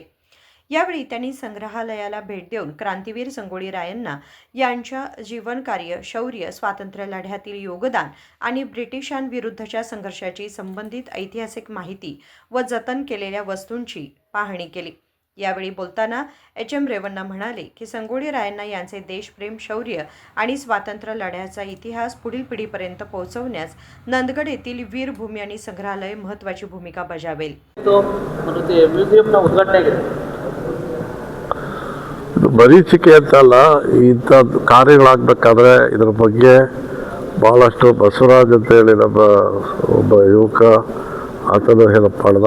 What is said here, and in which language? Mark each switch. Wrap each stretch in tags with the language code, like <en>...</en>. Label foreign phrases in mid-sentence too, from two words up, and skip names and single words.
<mr>यावेळी त्यांनी संग्रहालयाला भेट देऊन क्रांतीवीर संगोळी रायांना यांच्या जीवनकार्य, शौर्य, स्वातंत्र्य लढ्यातील योगदान आणि ब्रिटिशांविरुद्धच्या संघर्षाची संबंधित ऐतिहासिक माहिती व जतन केलेल्या वस्तूंची पाहणी केली. यावेळी बोलताना एच.एम. रेवन्ना म्हणाले की संगोळी रायांना यांचे देशप्रेम, शौर्य आणि स्वातंत्र्य लढ्याचा इतिहास पुढील पिढीपर्यंत पोहोचवण्यास नंदगड येथील वीरभूमी आणि संग्रहालय महत्त्वाची भूमिका बजावेल.</mr> <kn>ಮ್ಯೂಸಿಯಂನ ಉದ್ಘಾಟನೆ ಆಗಿದೆ. ಇದು ಮರೀಚಿಕೆ ಅಂತಲ್ಲ, ಇಂಥ ಕಾರ್ಯಗಳಾಗಬೇಕಾದ್ರೆ ಇದರ ಬಗ್ಗೆ ಭಾಳಷ್ಟು ಬಸವರಾಜ್ ಅಂತೇಳಿ ನಮ್ಮ ಒಬ್ಬ ಯುವಕ ಆತನು ಹೆಲ್ಪ್ ಮಾಡ್ದ.</kn>